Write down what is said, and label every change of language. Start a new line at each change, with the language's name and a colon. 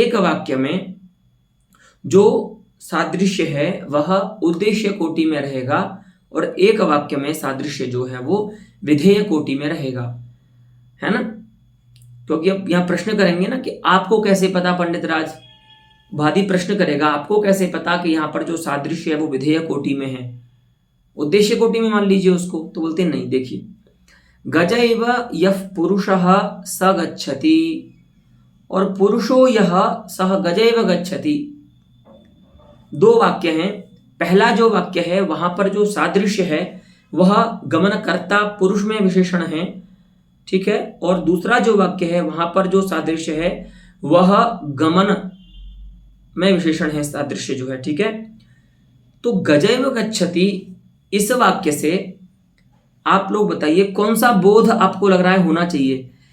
Hindi: एक वाक्य में जो सादृश्य है वह उद्देश्य कोटि में रहेगा और एक वाक्य में सादृश्य जो है वो विधेय कोटि में रहेगा, है ना। क्योंकि अब यहां प्रश्न करेंगे ना कि आपको कैसे पता, पंडित राज वादी प्रश्न करेगा, आपको कैसे पता कि यहाँ पर जो सादृश्य है वो विधेय कोटि में है, उद्देश्य कोटि में मान लीजिए उसको। तो बोलते नहीं, देखिए
Sanskrit: गजैव यः पुरुषः स गच्छति
Hindi: और
Sanskrit: पुरुषो यः सः गजैव गच्छति,
Hindi: दो वाक्य हैं। पहला जो वाक्य है वहां पर जो सादृश्य है वह गमनकर्ता पुरुष में विशेषण है, ठीक है, और दूसरा जो वाक्य है वहां पर जो सादृश्य है वह गमन में विशेषण है, सादृश्य जो है। ठीक है, तो गजैव गच्छति इस वाक्य से आप लोग बताइए कौन सा बोध आपको लग रहा है होना चाहिए।